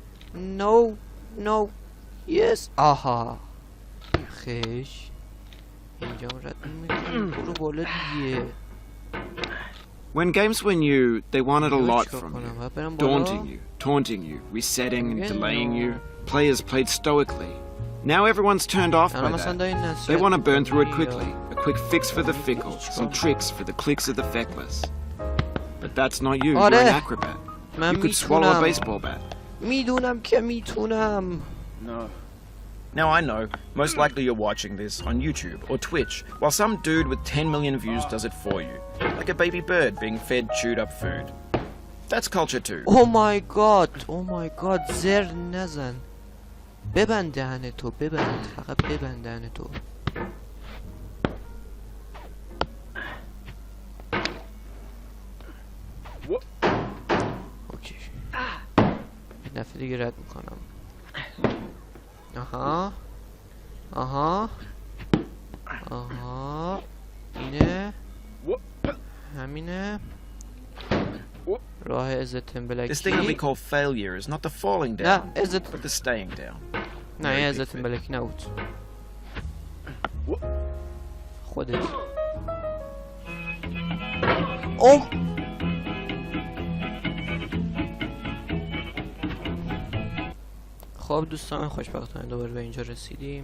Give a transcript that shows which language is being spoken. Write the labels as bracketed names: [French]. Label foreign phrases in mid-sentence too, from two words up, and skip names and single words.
[English] No yes. [Persian] آها خش اینجا رد میکنی برو بالا دیگه. [English] When games were new, they wanted a lot from you. Daunting you, taunting you, resetting and delaying you. Players played stoically. Now everyone's turned off by that. They want to burn through it quickly. A quick fix for the fickle, some tricks for the clicks of the feckless. But that's not you, you're an acrobat. You could swallow a baseball bat. [Persian] میدونم که میتونم. [English] No. Now I know, most likely you're watching this on YouTube or Twitch, while some dude with 10 million views does it for you. Like a baby bird being fed chewed up food. That's culture too. Oh my god, [Persian] زر نزن. ببند دهن تو، ببند، فقط ببند دهن تو. اوکی. این دفعه دیگه رد میکنم. آها اینه همینه راه عزتن بلکی. [English] This thing that we call failure is not the falling down, but the staying down. [Persian] نه این عزتن بلکی نبود خودت. خب دوستان خوشبختانه دوباره به اینجا رسیدیم.